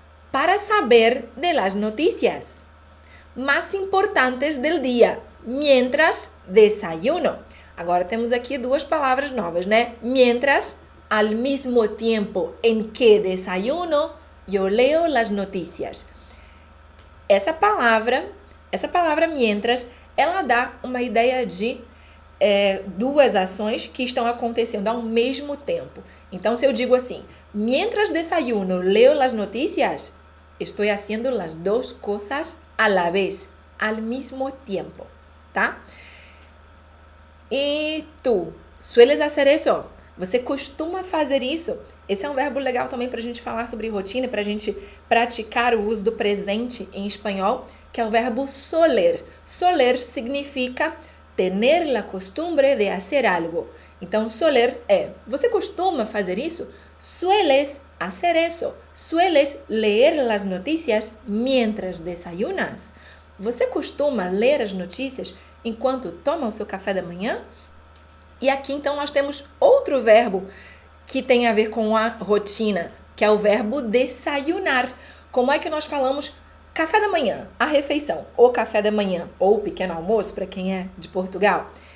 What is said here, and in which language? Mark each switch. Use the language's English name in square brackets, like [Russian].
[Spanish] Para saber de las noticias más importantes del día, mientras desayuno. [Portuguese] Agora temos aqui duas palavras novas, né? [Spanish] Mientras, al mismo tiempo en que desayuno, yo leo las noticias. [Portuguese] Essa palavra mientras, ela dá uma ideia de duas ações que estão acontecendo ao mesmo tempo. Então, se eu digo assim, [Spanish] mientras desayuno, leo las noticias, estoy haciendo las dos cosas a la vez, al mismo tiempo, [Portuguese] tá? [Spanish] E tu, sueles hacer eso? [Portuguese] Você costuma fazer isso? Esse é um verbo legal também para a gente falar sobre rotina, para a gente praticar o uso do presente em espanhol, que é o verbo soler. [Spanish] Soler significa tener la costumbre de hacer algo. [Portuguese] Então, soler é, você costuma fazer isso? [Spanish] Sueles hacer eso. Sueles leer las noticias mientras desayunas. [Portuguese] Você costuma ler as notícias enquanto toma o seu café da manhã? E aqui, então, nós temos outro verbo que tem a ver com a rotina, que é o verbo desayunar. Como é que nós falamos café da manhã, a refeição, ou café da manhã, ou pequeno almoço, para quem é de Portugal?